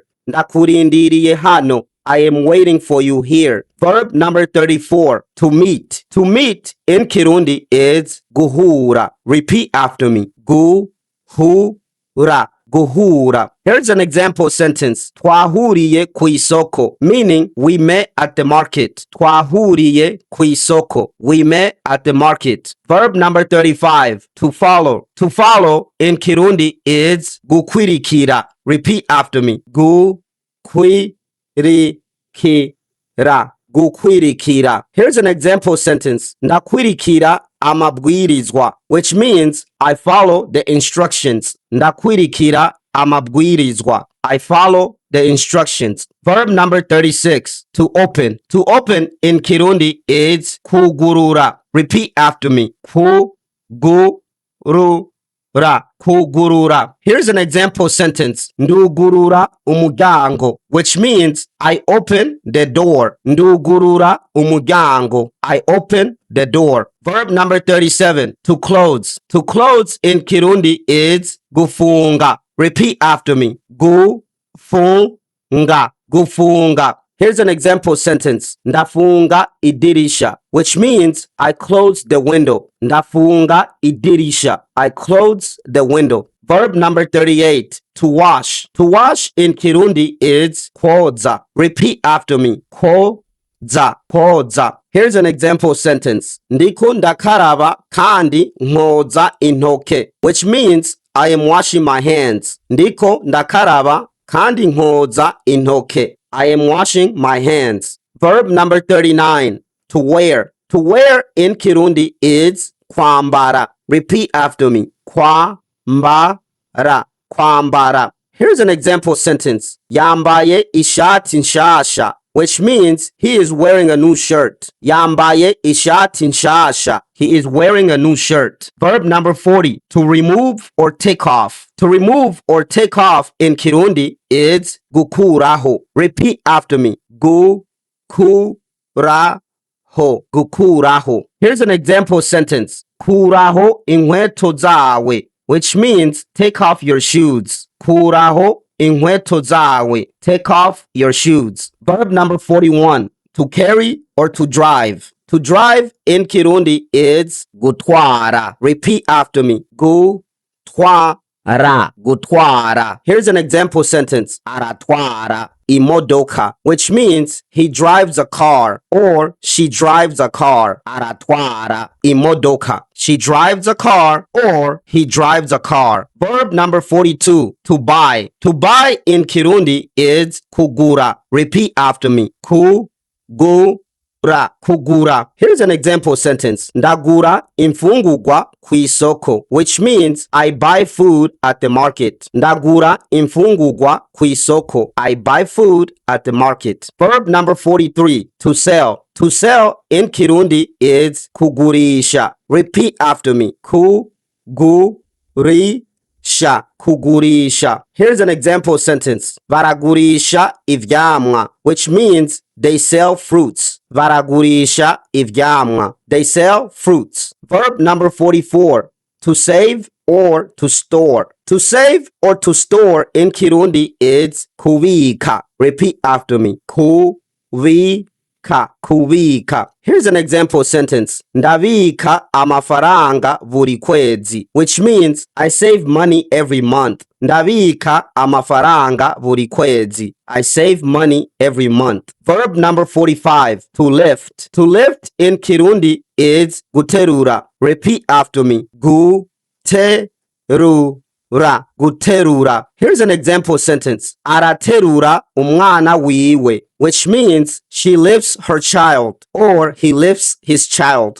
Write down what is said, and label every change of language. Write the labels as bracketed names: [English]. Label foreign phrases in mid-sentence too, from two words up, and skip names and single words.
[Rundi] Ndakurindiriye hano. [English] I am waiting for you here. Verb number 34, to meet. To meet in Kirundi is guhura. Repeat after me. [Rundi] Guhura. Guhura. [English] Here's an example sentence. [Rundi] Twahuriye kw'isoko, [English] meaning we met at the market. [Rundi] Twahuriye kw'isoko. [English] We met at the market. Verb number 35, to follow. To follow in Kirundi is gukwirikira. Repeat after me. Gukwirikira. [Rundi] Gukwirikira. [English] Here's an example sentence. [Rundi] Ndakwirikira amabwirizwa, [English] which means I follow the instructions. [Rundi] Ndakwirikira amabwirizwa. [English] I follow the instructions. Verb number 36, to open. To open in Kirundi is kugurura. Repeat after me. [Rundi] Kugurura. Kugurura. [English] Here's an example sentence. [Rundi] Ndugurura umuryango, [English] which means I open the door. [Rundi] Ndugurura umuryango. [English] I open the door. Verb number 37, to close. To close in Kirundi is gufunga. Repeat after me. [Rundi] Gufunga. Gufunga. [English] Here's an example sentence. [Rundi] Ndafunga idirisha, [English] which means I close the window. [Rundi] Ndafunga idirisha. [English] I close the window. Verb number 38, to wash. To wash in Kirundi is koza. Repeat after me. [Rundi] Koza. Koza. [English] Here's an example sentence. [Rundi] Ndiko ndakaraba kandi nkoza intoke, [English] which means I am washing my hands. [Rundi] Ndiko ndakaraba kandi nkoza intoke. [English] I am washing my hands. Verb number 39, to wear. To wear in Kirundi is kwambara. Repeat after me. [Rundi] Kwambara. Kwambara. [English] Here's an example sentence. [Rundi] Yambaye ishati nshasha, [English] which means he is wearing a new shirt. [Rundi] Yambaye ishati nshasha. [English] He is wearing a new shirt. Verb number 40, to remove or take off. To remove or take off in Kirundi is gukuraho. Repeat after me. [Rundi] Gukuraho. Gukuraho. [English] Here's an example sentence. [Rundi] Kuraho inkweto zawe, [English] which means take off your shoes. [Rundi] Kuraho inkweto zawe. [English] Take off your shoes. Verb number 41, to carry or to drive. To drive in Kirundi is gutwara. Repeat after me. [Rundi] Gutwara. Gutwara. [English] Here's an example sentence. [Rundi] Aratwara imodoka, [English] which means he drives a car or she drives a car. [Rundi] Aratwara imodoka. [English] She drives a car or he drives a car. Verb number 42, to buy. To buy in Kirundi is kugura. Repeat after me. [Rundi] Kugura. Kugura. [English] Here's an example sentence. [Rundi] Ndagura imfungurwa kw'isoko, [English] which means I buy food at the market. [Rundi] Ndagura imfungurwa kw'isoko. [English] I buy food at the market. Verb number 43, to sell. To sell in Kirundi is kugurisha. Repeat after me. [Rundi] Kugurisha. Kugurisha. [English] Here's an example sentence. [Rundi] Baragurisha ivyamwa, [English] which means they sell fruits. [Rundi] Baragurisha ivyamwa. [English] They sell fruits. Verb number 44, to save or to store. To save or to store in Kirundi is kubika. Repeat after me. Kubika. Here's an example sentence. [Rundi] Ndabika amafaranga buri kwezi, [English] which means I save money every month. [Rundi] Ndabika amafaranga buri kwezi. [English] I save money every month. Verb number 45, to lift. To lift in Kirundi is guterura. Repeat after me. Guterura. Here's an example sentence. [Rundi] Araterura umwana wiwe, [English] which means she lifts her child or he lifts his child.